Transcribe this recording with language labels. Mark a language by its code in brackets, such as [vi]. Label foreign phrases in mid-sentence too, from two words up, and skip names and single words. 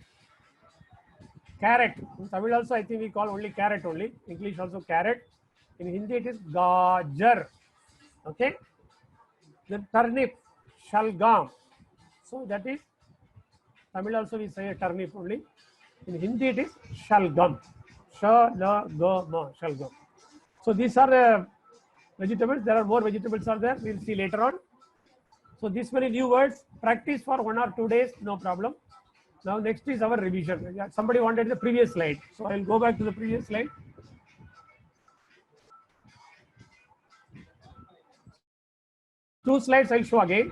[en] Carrot. In Tamil also I think we call only carrot only. English also carrot. In Hindi it is Gajar. Okay. Then turnip, Shalgam. So that is Tamil also we say turnip only. In Hindi it is Shalgam. Shalagam. Shalgam. So these are the vegetables. There are more vegetables are there. We will see later on. So this many new words. Practice for 1 or 2 days. No problem. Now next is our revision. Somebody wanted the previous slide. So I will go back to the previous slide. Two slides I will show again.